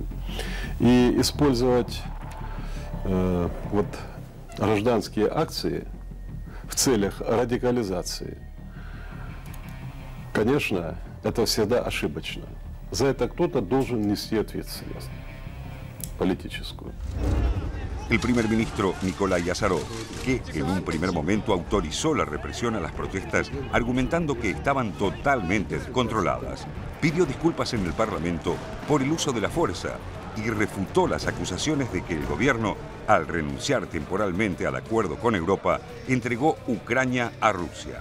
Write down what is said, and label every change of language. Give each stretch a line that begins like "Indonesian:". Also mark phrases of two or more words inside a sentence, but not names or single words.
Russian: И использовать вот гражданские акции в целях радикализации, конечно, это всегда ошибочно. За это кто-то должен нести ответственность политическую.
Spanish: El primer ministro Nikolai Azarov, que en un primer momento autorizó la represión a las protestas argumentando que estaban totalmente descontroladas, pidió disculpas en el Parlamento por el uso de la fuerza y refutó las acusaciones de que el gobierno, al renunciar temporalmente al acuerdo con Europa, entregó Ucrania a Rusia.